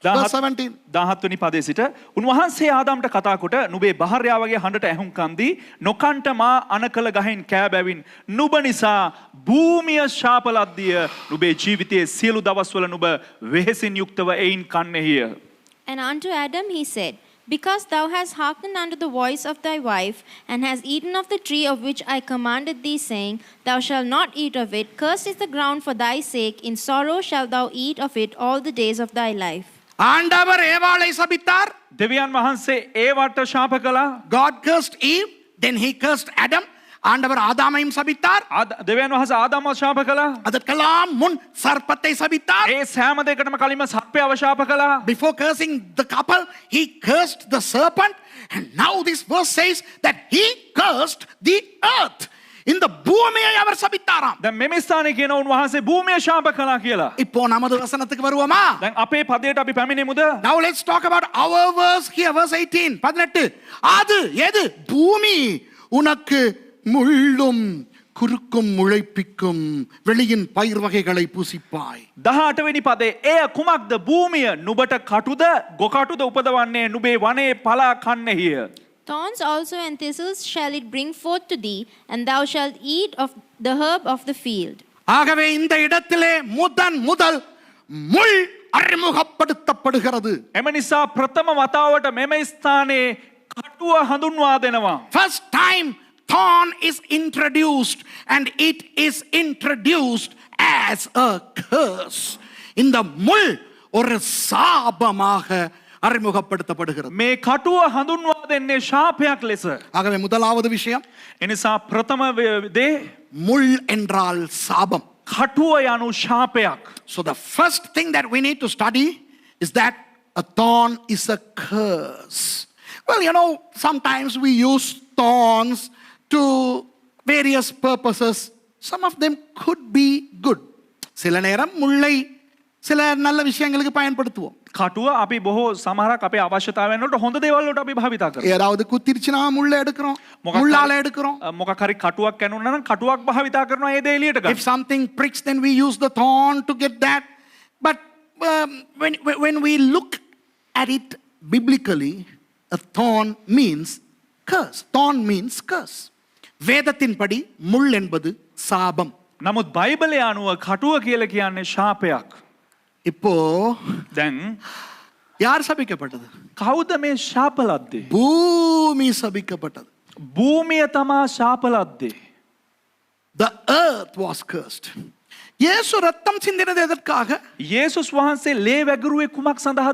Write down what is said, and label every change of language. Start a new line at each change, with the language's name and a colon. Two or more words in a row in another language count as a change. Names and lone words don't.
English: Verse 17.
Sinhala: 17 පදේ සිට උන්වහන්සේ ආදාම්ට කතා කොට නුඹේ බහර්යාවගේ හඬට ඇහුම්කන් දී නොකන්ට මා අන කළ ගහෙන් කෑබැවින් නුඹ නිසා භූමිය ශාපලද්දිය නුඹේ ජීවිතයේ සියලු දවස්වල නුඹ වෙහෙසින් යුක්තව එයින් කන්නේහිය.
English: And unto Adam he said, Because thou hast hearkened unto the voice of thy wife, and hast eaten of the tree of which I commanded thee, saying, Thou shalt not eat of it, cursed is the ground for thy sake, in sorrow shalt thou eat of it all the days of thy life.
Tamil: ஆண்டவர் ஏவாளை சபித்தார்.
Sinhala: දෙවියන් වහන්සේ ඒවට ශාප කළා.
English: God cursed Eve, then he cursed Adam.
Tamil: ஆண்டவர் ஆதாமையும் சபித்தார்.
Sinhala: දෙවියන් වහන්සේ ආදාම්ව ශාප කළා.
Tamil: அதற்கெல்லாம் முன் சர்ப்பத்தை சபித்தார்.
Sinhala: ඒ සෑම දෙයකටම කලින්ම සර්පයව ශාප කළා.
English: Before cursing the couple, he cursed the serpent. And now this verse says that he cursed the earth.
Tamil: இந்த பூமியை அவர் சபித்தாராம்.
Sinhala: දැන් මෙම ස්ථානයේ කියන උන්වහන්සේ භූමිය ශාප කළා කියලා.
Tamil: இப்போ நமது வசனத்துக்கு வருவோமா?
Sinhala: දැන් අපේ පදයට අපි පැමිණෙමුද?
English: Now let's talk about our verse here, verse 18. 18.
Tamil: அது எது? பூமி உனக்கு முள்ளும் குறுக்கும் முளைப்பிக்கும் வெளியின் பயிர் வகைகளை பூசிப்பாய்.
Sinhala: 18 වෙනි පදේ එය කුමක්ද? භූමිය නුඹට කටුද ගොකටුද උපදවන්නේ නුඹේ වනයේ පලා කන්නේහිය.
English: Thorns also and thistles shall it bring forth to thee, and thou shalt eat of the herb of the field.
Tamil: ஆகவே இந்த இடத்திலே முதல் முள் அறிமுகப்படுத்தப்படுகிறது.
Sinhala: එම නිසා ප්‍රථම වතාවට මෙම ස්ථානයේ කටුව හඳුන්වා දෙනවා.
English: First time thorn is introduced, and it is introduced as a curse.
Tamil: இந்த முள் ஒரு சாபமாக அறிமுகப்படுத்தப்படுகிறது.
Sinhala: මේ කටුව හඳුන්වා දෙන්නේ ශාපයක් ලෙස.
Tamil: ஆகவே முதலாவது விஷயம்,
Sinhala: එනිසා ප්‍රථම දේ
Tamil: முள் என்றால் சாபம்.
Sinhala: කටුව යනු ශාපයක්.
English: So the first thing that we need to study is that a thorn is a curse. Well, you know, sometimes we use thorns to various purposes. Some of them could be good.
Tamil: சில நேரம் முள்ளை சில நல்ல விஷயங்களுக்கு பயன்படுத்துவோம்.
Sinhala: කටුව අපි බොහෝ සමහරක් අපේ අවශ්‍යතාවයන් වලට හොඳ දේවල් වලට අපි භාවිතා කරනවා.
Tamil: ஏதாவது குத்திருச்சுனா முள்ளை எடுக்கிறோம், முள்ளால எடுக்கிறோம்.
Sinhala: මොකක් හරි කටුවක් කැණුණා නම් කටුවක් භාවිතා කරනවා ඒ දේ එළියට
English: If
Sinhala: ගන්න.
English: something pricks, then we use the thorn to get that. But when we look at it biblically, a thorn means curse. Thorn means curse.
Tamil: வேதத்தின்படி முள் என்பது சாபம்.
Sinhala: නමුත් බයිබලය අනුව කටුව කියලා කියන්නේ ශාපයක්.
Tamil: இப்போ
Sinhala: දැන්
Tamil: யார் சபிக்கப்பட்டது?
Sinhala: කවුද මේ ශාපලද්දේ?
Tamil: பூமி சபிக்கப்பட்டது.
Sinhala: භූමිය තමා ශාපලද්දේ.
English: The earth was cursed.
Tamil: இயேசு ரத்தம் சிந்தினது எதற்காக?
Sinhala: යේසුස් වහන්සේ ලේ වැගිරුවේ කුමක් සඳහාද?